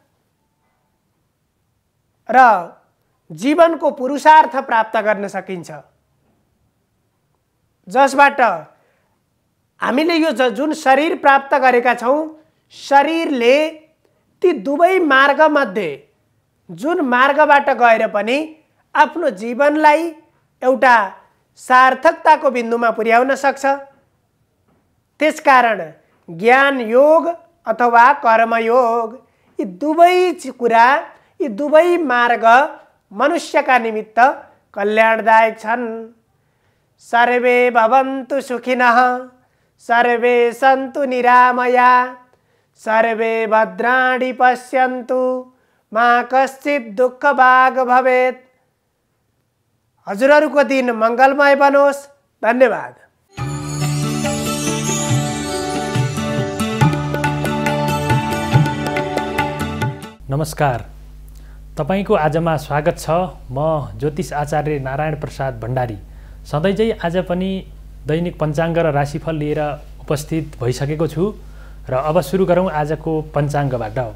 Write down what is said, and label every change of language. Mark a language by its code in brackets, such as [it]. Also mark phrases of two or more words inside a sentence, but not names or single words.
[ne] र जीवनको पुरुषार्थ प्राप्त गर्न सकिन्छ, जसबाट हामीले यो जुन शरीर प्राप्त गरेका छौं, शरीरले ती दुवै मार्गमध्ये जुन मार्गबाट गएर पनि आफ्नो जीवनलाई एउटा सार्थकताको बिन्दुमा पुर्याउन सक्छ। त्यसकारण ज्ञान योग अथवा कर्म योग यी दुवै कुरा, यी दुवै मार्ग मनुष्यका निमित्त कल्याणदायक छन्। [sa] सर्वे भवन्तु सुखिनः, सर्वे सन्तु निरामया, सर्वे भद्राणि पश्यन्तु, मा कश्चित् दुःखभाग् भवेत्। [ne] हजुरहरूको दिन मङ्गलमय बनोस्। धन्यवाद। नमस्कार, तपाईको आजमा स्वागत छ। म ज्योतिष आचार्य नारायण प्रसाद भण्डारी सधैँझै आज पनि दैनिक पञ्चाङ्ग र राशिफल लिएर उपस्थित भइसकेको छु र अब सुरु गरौँ आजको पञ्चाङ्गबाट।